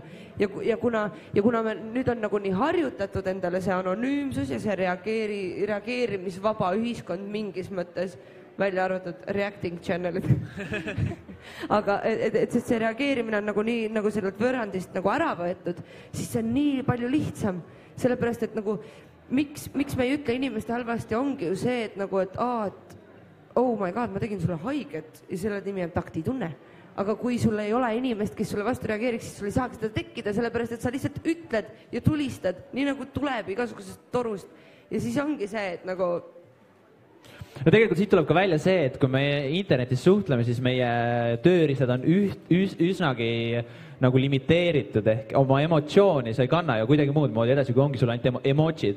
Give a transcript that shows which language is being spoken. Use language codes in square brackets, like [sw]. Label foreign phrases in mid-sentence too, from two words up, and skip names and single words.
[et] Ja kuna me nüüd on nagu nii harjutatud endale see anonüümsus ja see reageerimisvaba ühiskond mingis mõttes, välja arvatud [en] reacting channel'id. [et] Aga et see reageerimine on nagu nii nagu sellelt võrrandist nagu ära võetud, siis see on nii palju lihtsam. Sellepärast, et nagu miks me ei ütle inimeste halvasti ongi ju see, et nagu, et [en] oh my god, [et] ma tegin sulle haiget ja selle nimi on taktitunne. Aga kui sul ei ole inimest, kes sulle vastu reageeriks, siis sul ei saaks seda tekkida, sellepärast, et sa lihtsalt ütled ja tulistad, nii nagu tuleb igasugusest torust. Ja siis ongi see, et nagu no tegelikult siit tuleb ka välja see, et kui me internetis suhtleme, siis meie tööriistad on üsnagi nagu limiteeritud ehk oma emotsiooni sa ei kanna ja kuidagi muud moodi edasi, kui ongi sul ainult emotsid.